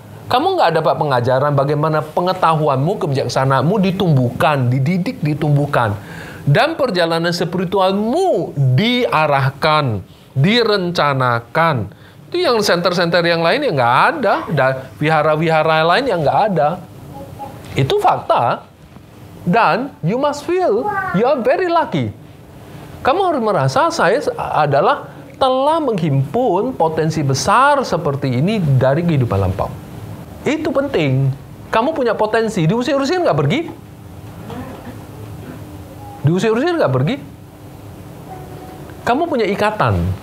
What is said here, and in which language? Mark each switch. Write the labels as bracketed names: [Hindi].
[Indonesian] Kamu nggak dapat pengajaran bagaimana pengetahuanmu, kebijaksanaanmu ditumbuhkan, dididik, ditumbuhkan. Dan perjalanan spiritualmu diarahkan, direncanakan. Itu yang center-center yang lain yang nggak ada. Dan wihara-wihara lain yang nggak ada. Itu fakta. Dan [English] you must feel you are very lucky. [Indonesian] Kamu harus merasa saya adalah telah menghimpun potensi besar seperti ini dari kehidupan lampau. Itu penting. Kamu punya potensi. Diusir-usir nggak pergi? Diusir-usir nggak pergi? Kamu punya ikatan.